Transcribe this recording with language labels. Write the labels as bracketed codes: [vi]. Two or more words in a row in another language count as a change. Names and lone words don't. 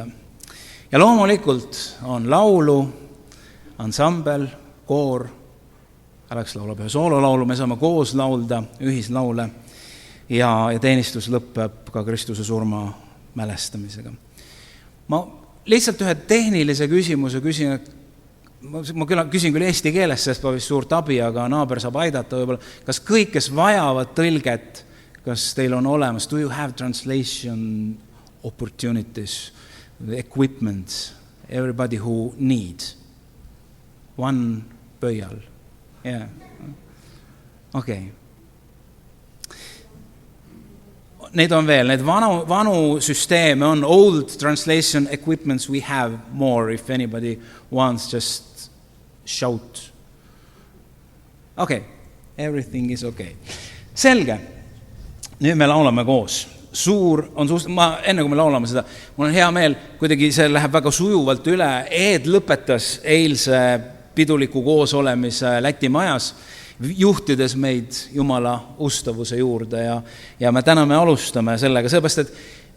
[et] Ja loomulikult on laulu, ansambel, koor, Alex laulab ühe soololaulu, me saame koos laulda, ühislaule ja teenistus lõpeb ka Kristuse surma mälestamisega. Ma lihtsalt ühe tehnilise küsimuse küsin, ma küsin küll eesti keeles, sest ma vist suurt abi, aga naaber saab aidata võib-olla. Kas kõik, kes vajavad tõlget, kas teil on olemas? [en] Do you have translation opportunities, equipment, everybody who needs? One pöial. Yeah. Okay. [et] Neid on veel, need vanu süsteeme on [en] old translation equipments, we have more if anybody wants, just shout. Okay, everything is okay. [et] Selge, nüüd me laulame koos. Enne kui me laulame seda, mul on hea meel, kuidagi see läheb väga sujuvalt üle. Eed lõpetas eilse piduliku koosolemise Läti majas, juhtides meid Jumala ustavuse juurde ja me täna me alustame sellega, sellepärast, et